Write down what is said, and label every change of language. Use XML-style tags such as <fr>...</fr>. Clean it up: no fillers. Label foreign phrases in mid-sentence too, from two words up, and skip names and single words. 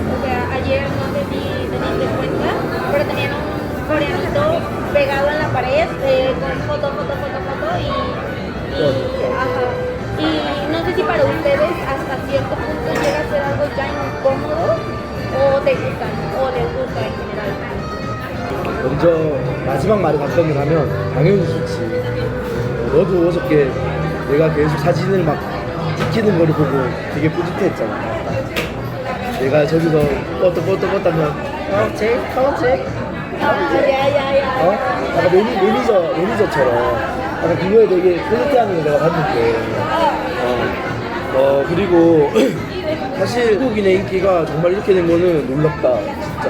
<es>O sea, ayer no sé si te diste cuenta, pero tenían un coreanito pegado en la pared con foto y no sé si para ustedes hasta cierto punto llega a ser algo ya incómodo o te gustan o les gusta en general.</es> <ko>먼저 마지막 말을 답변을 하면 당연히 좋지. 너도 어저께 내가 계속 사진을 막 찍히는 거를 보고 되게 뿌듯해했잖아. 내가 저기서 뻗다면 잭, 약간 매니저처럼 약간 그거에 되게 뿌듯해하는 걸 내가 봤는데 그리고 사실 한국인의 인기가 정말 이렇게 된 거는 놀랍다 진짜.</ko>